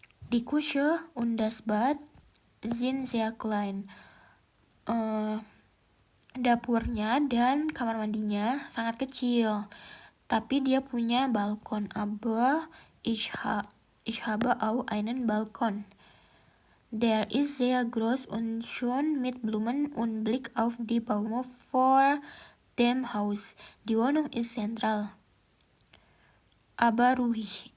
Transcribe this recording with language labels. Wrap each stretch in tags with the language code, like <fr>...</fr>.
<de>Die Küche und das Bad sind sehr klein.</de> <id>Dapurnya dan kamar mandinya sangat kecil, tapi dia punya balkon.</id> <de>Aber ich habe auch einen Balkon. Der ist sehr groß und schön mit Blumen und Blick auf die Bäume vor dem Haus. Die Wohnung ist zentral, aber ruhig.</de>